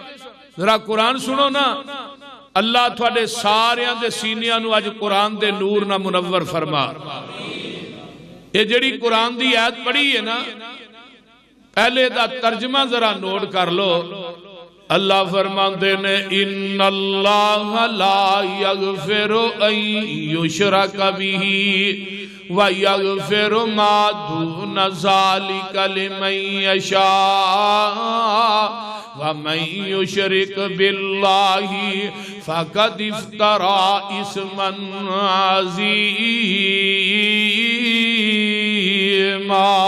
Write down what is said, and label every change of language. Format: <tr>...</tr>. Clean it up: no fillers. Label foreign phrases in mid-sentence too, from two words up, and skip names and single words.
<pa>ਜ਼ਰਾ ਕੁਰਾਨ ਸੁਣੋ ਨਾ, ਅੱਲਾਹ ਤੁਹਾਡੇ ਸਾਰਿਆਂ ਦੇ ਸੀਨਿਆਂ ਨੂ ਅੱਜ ਕੁਰਾਨ ਦੇ ਨੂਰ ਨਾ ਮੁਨੱਵਰ ਫ਼ਰਮਾ। ਯੇ ਜਿਹੜੀ ਕੁਰਾਨ ਦੀ ਆਇਤ ਪੜ੍ਹੀ ਹੈ ਨਾ, ਪਹਿਲੇ ਦਾ ਤਰਜਮਾ ਜ਼ਰਾ ਨੋਟ ਕਰ ਲੋ। ਅੱਲਾਹ ਫ਼ਰਮਾਤੇ ਨੇ</pa> <ar>إن الله لا يغفر أن يشرك به ويغفر ما دون ذلك لمن يشاء ومن يشرك بالله فقد افترى إثما عظيما.</ar>